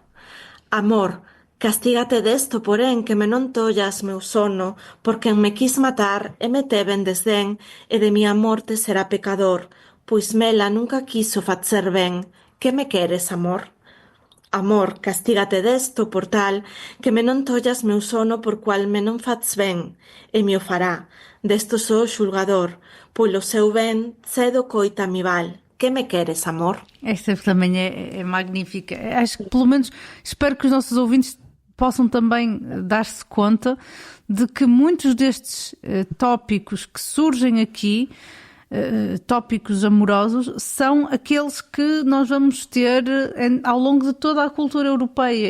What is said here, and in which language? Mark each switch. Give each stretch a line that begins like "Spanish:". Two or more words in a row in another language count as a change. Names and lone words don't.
Galician: Amor, castígate desto, porén, que me non tollas meu sono, porque me quis matar e me teve en desdén, e de mía morte será pecador, pois mela nunca quiso facer ben, que me queres, amor? Amor, castígate desto, por tal, que me non tollas meu sono por cual me non fats ben, e me o fará. Desto sou xulgador, polo seu ben, cedo coita mi val. Que me queres, amor?
Portuguese: Esta também é magnífica. Acho que, pelo menos, espero que os nossos ouvintes possam também dar-se conta de que muitos destes tópicos que surgem aqui, tópicos amorosos, são aqueles que nós vamos ter ao longo de toda a cultura europeia.